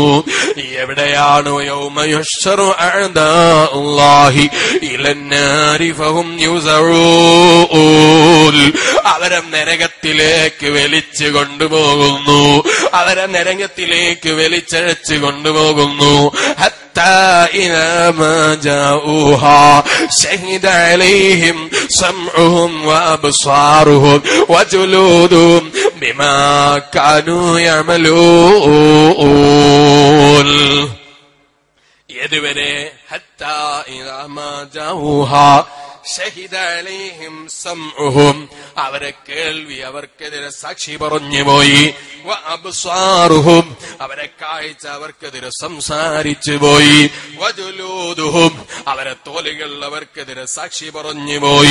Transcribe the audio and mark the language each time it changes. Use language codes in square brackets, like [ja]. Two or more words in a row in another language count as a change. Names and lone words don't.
[ml] എവിടെയാണ്? [ar] يوم يحشر أعداء الله إلى النار فهم يوزعون. [ml] അവരെ നരകത്തിലേക്ക് വലിച്ചു കൊണ്ടുപോകുന്നു, അവരെ നരകത്തിലേക്ക് വലിച്ചഴച്ചു കൊണ്ടുപോകുന്നു. [ar] حتى إذا ما جاءوها شهد عليهم سمعهم وأبصارهم وجلودهم بما كانوا يعملون. يدبر حتى إذا ما جاءوها شهد عليهم سمعهم, [ml] അവരെ കേൾവി അവർക്കെതിരെ സാക്ഷി പറഞ്ഞുപോയി. [ar] وأبصارهم, [ml] അവരെ കാഴ്ച അവർക്കെതിരെ സംസാരിച്ചു പോയി. വജുലൂദുഹും, അവരെ തോലുകൾ അവർക്കെതിരെ സാക്ഷി പറഞ്ഞുപോയി.